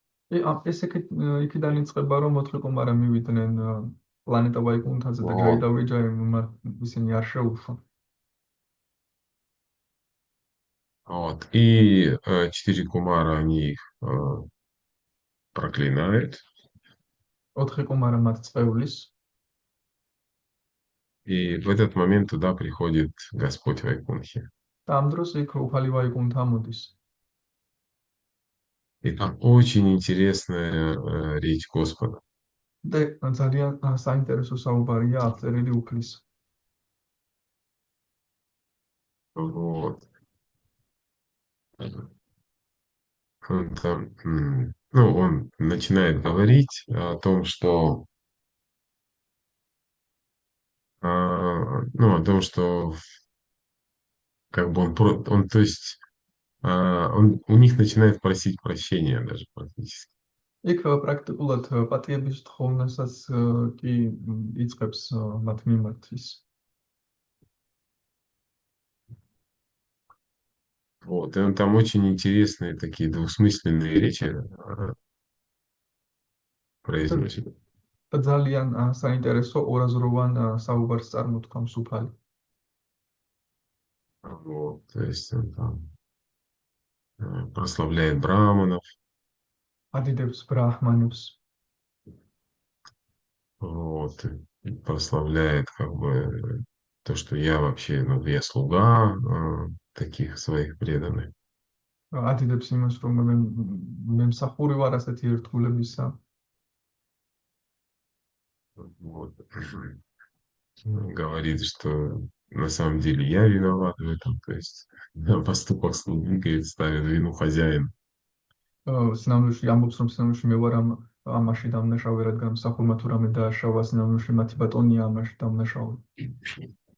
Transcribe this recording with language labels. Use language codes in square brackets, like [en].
[ka] ეს იქიდან იწყება, რომ 4 კუმარა მივიდნენ პლანეტა ვაიკუნთაზე და [ru] Вот, [ka] ჯაიდავიჯაი ისინი არ შეუშვან. [ru] вот. И 4 Кумара, они их проклинают, [ka] 4 კუმარა მათ წევლის [ru] и в этот момент туда приходит Господь Вайкунхи. [ka] და ამ დროს იქ უფალი ვაიკუნთა მოდის. [ru] И там очень интересная речь Господа. [ka] და ძალიან საინტერესო საუბარია აღწერილი უფლის. [ru] Вот. Он там, ну, он начинает говорить о том, что, ну, о том, что как бы он, то есть, он у них начинает просить прощения даже практически. [ka] იქ პრაქტიკულად პატიების თხოვნასაც კი იწყებს მათ მიმართვის. [ru] Вот, и он там очень интересные такие двусмысленные речи произносит. [ka] და ძალიან საინტერესო ორაზროვან საუბარს წარმოთქვამს უფალი. [ru] Вот, то есть он там прославляет браманов, [ka] ადიდებს ბრაჰმანებს, [ru] вот, и прославляет как бы то, что я вообще, ну, я слуга таких своих преданных. [ka] ადიდებს იმას, რომ მე მსახური ვარ ასეთი ერთგულებისა. [ru] Вот. Говорит, что на самом деле я виноват в этом, то есть на поступок слуги, говорит, ставит вину хозяин. [ka] სინამდვილეში ამბობს, რომ სინამდვილეში მე ვარ ამაში დამნაშავე, რადგან მსახურმა თუ რამე დააშავა, სინამდვილეში მათი ბატონია ამაში დამნაშავე.